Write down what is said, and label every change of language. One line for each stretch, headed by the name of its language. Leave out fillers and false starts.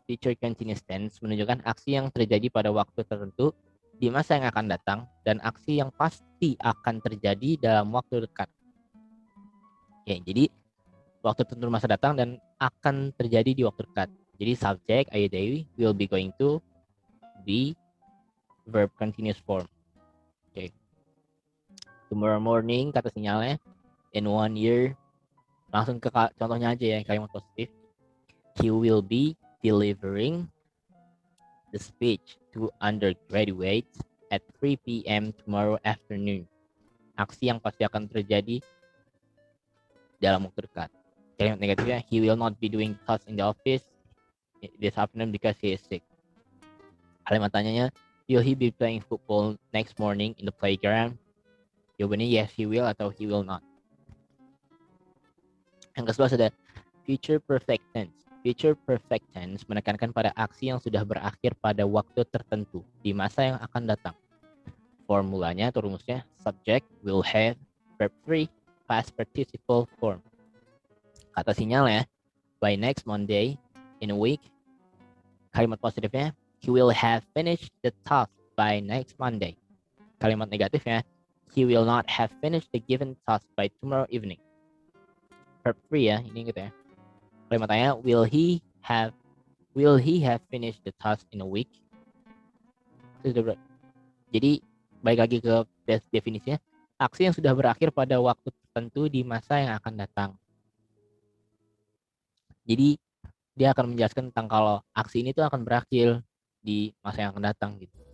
Indonesian: Future continuous tense menunjukkan aksi yang terjadi pada waktu tertentu di masa yang akan datang dan aksi yang pasti akan terjadi dalam waktu dekat. Oke, jadi waktu tertentu masa datang dan akan terjadi di waktu dekat. Jadi subject I they will be going to be verb continuous form. Oke.
English: Tomorrow morning
Indonesian: kata sinyalnya
English: in 1 year.
Indonesian: Langsung ke contohnya aja ya, kalimat positif.
English: He will be delivering the speech to undergraduates at 3 p.m. tomorrow afternoon.
Indonesian: Aksi yang pasti akan terjadi dalam waktu dekat. Kalimat negatifnya,
English: he will not be doing tasks in the office this afternoon because he is sick.
Indonesian: Kalimat tanyanya,
English: will he be playing football next morning in the playground?
Indonesian: Jawabannya
English: yes, he will
Indonesian: atau
English: he will not.
Indonesian: Yang ke-11 ada future perfect tense. Future perfect tense menekankan pada aksi yang sudah berakhir pada waktu tertentu di masa yang akan datang. Formulanya atau rumusnya, subject will have verb 3 past participle form. Kata sinyalnya,
English: by next Monday in a week.
Indonesian: Kalimat positifnya,
English: he will have finished the task by next Monday.
Indonesian: Kalimat negatifnya,
English: he will not have finished the given task by tomorrow evening.
Indonesian: Verb 3 ya, ini gitu ya. Kalimat tanya,
English: will he have finished the task in a week?
Indonesian: Jadi balik lagi ke definisinya, aksi yang sudah berakhir pada waktu tertentu di masa yang akan datang. Jadi dia akan menjelaskan tentang kalau aksi ini tuh akan berakhir di masa yang akan datang gitu.